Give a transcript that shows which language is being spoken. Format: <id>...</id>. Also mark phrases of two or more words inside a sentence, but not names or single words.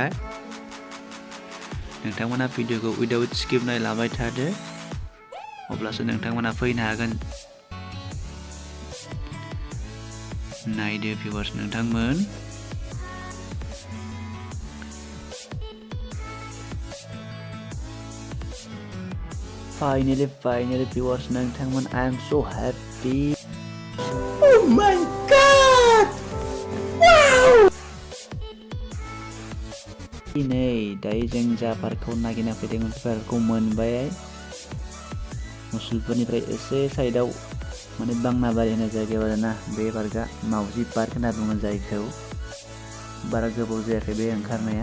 <brx>नोंथांमोना भिडिअखौ उइदाउट स्किप नायलांबाय थादो, अब्लासो नोंथांमोना फैनो हागोन। नायदो भिउवार्स नोंथांमोन। फाइनालि भिउवार्स नोंथांमोन,</brx> <en>I am so happy. Oh my God, वाव!</en> <brx>नै दायो जों जा पार्कखौ नागिरना फैदोंमोन बे पार्कखौ मोनबाय। मुसलपुरनिफ्राय एसे साइडआव माने बांनाबारि होननाय जायगायाव आरोना बे पार्कआ। मावजि पार्क होनना बुङो जायखौ। बारा गोबाव जायाखै बे ओंखारनाया।</brx>